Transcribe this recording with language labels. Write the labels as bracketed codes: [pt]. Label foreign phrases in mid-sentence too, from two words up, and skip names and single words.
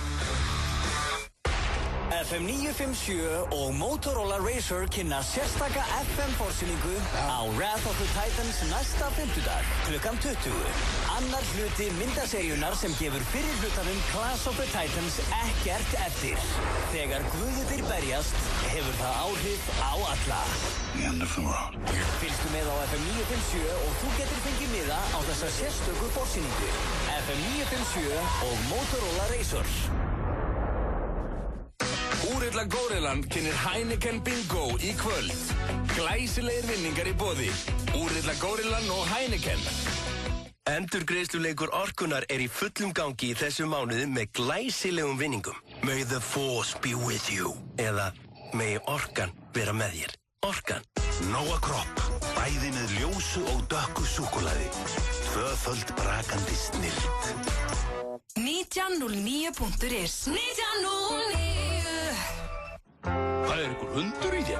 [is] FM 957 og Motorola Razr kynna sérstaka FM-forsýningu á Wrath of the Titans næsta 5. dag, klukkan 20. Annar hluti myndaseríunar sem gefur fyrir hlutanum Clash of the Titans ekkert eftir. Þegar guðirnir berjast, hefur það áhrif á alla. [en] The end of the world. [is] Fylgstu með á FM 957 og þú getur fengið miða á þessa sérstöku forsýningu. FM 957 og Motorola Razr. Úrilla Górillan kynir Heineken Bingo í kvöld. Glæsilegir vinningar í boði. Úrilla Górillan og Heineken. Endurgreiðsluleikur Orkunnar í fullum gangi í þessu mánuði með glæsilegum vinningum. [en] May the force be with you. [is] Eða may Orkan vera með þér. Orkan. Nóa Kropp. Bæði með ljósu og dökku súkkulaði. Tvöföld brakandi snilld. 1909.is 1909 Það er einhver hundur í þér?